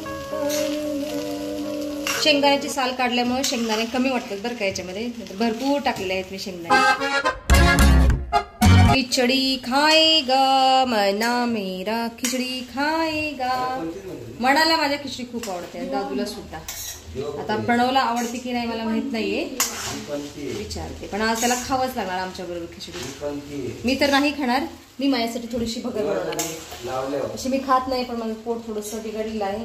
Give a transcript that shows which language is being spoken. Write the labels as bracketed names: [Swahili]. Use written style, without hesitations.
[Marathi] शेंगदाण्याची साल काढल्यामुळे शेंगदाणे कमी वाटतात बरं का याच्यामध्ये. भरपूर टाकलेले आहेत मी शेंगदाणे. [Hindi] खिचडी खाएगा मना मेरा खिचडी खाएगा. [Marathi] मनाला माझ्या खिचडी खूप आवडते. दादूला सुद्धा. आता प्रणवला आवडते की नाही मला माहित नाहीये विचारते. पण आज त्याला खावंच लागणार आमच्या बरोबर खिचडी. मी तर नाही खाणार. मी माझ्यासाठी थोडीशी भगर बनवणार आहे. अशी मी खात नाही पण माझं पोट थोडंसं बिघडलेलं आहे.